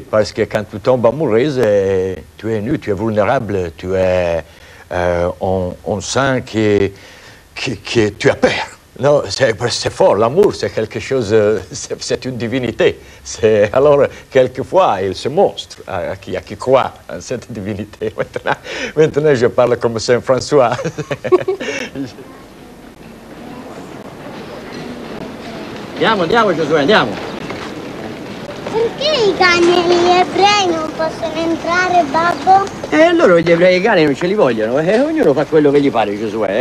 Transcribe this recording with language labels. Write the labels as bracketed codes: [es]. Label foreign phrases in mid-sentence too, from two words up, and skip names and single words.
[fr] Parce que quand tu tombes amoureuse, tu es nu, tu es vulnérable, on sent que tu as peur. Non, c'est fort, l'amour, c'est quelque chose, c'est une divinité. Alors, quelquefois, il se montre à qui croit en cette divinité. Maintenant, je parle comme Saint François. [it] Andiamo Giosuè, andiamo. Perché i cani e gli ebrei non possono entrare, babbo? Loro gli ebrei e i cani non ce li vogliono, ognuno fa quello che gli pare, Giosuè.